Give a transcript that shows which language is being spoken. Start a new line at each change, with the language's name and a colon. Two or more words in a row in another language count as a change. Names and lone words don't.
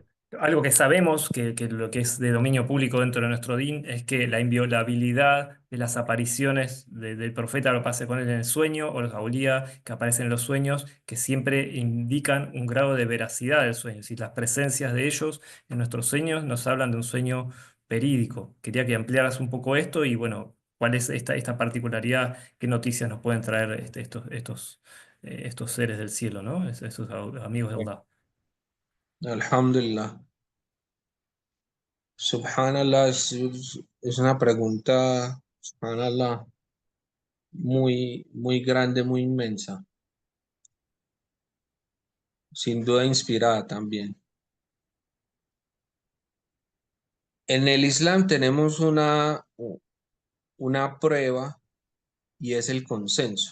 Spanish: Algo que sabemos, que lo que es de dominio público dentro de nuestro DIN, es que la inviolabilidad de las apariciones del profeta, lo pase con él en el sueño, o los aulía que aparecen en los sueños, que siempre indican un grado de veracidad del sueño. Si las presencias de ellos en nuestros sueños nos hablan de un sueño verídico. Quería que ampliaras un poco esto y, bueno, cuál es esta particularidad, qué noticias nos pueden traer estos seres del cielo, ¿no? Esos amigos de Allah. Alhamdulillah. Subhanallah es una pregunta, subhanallah, muy, muy grande, muy inmensa, sin duda inspirada también. En el Islam tenemos una prueba, y es el consenso.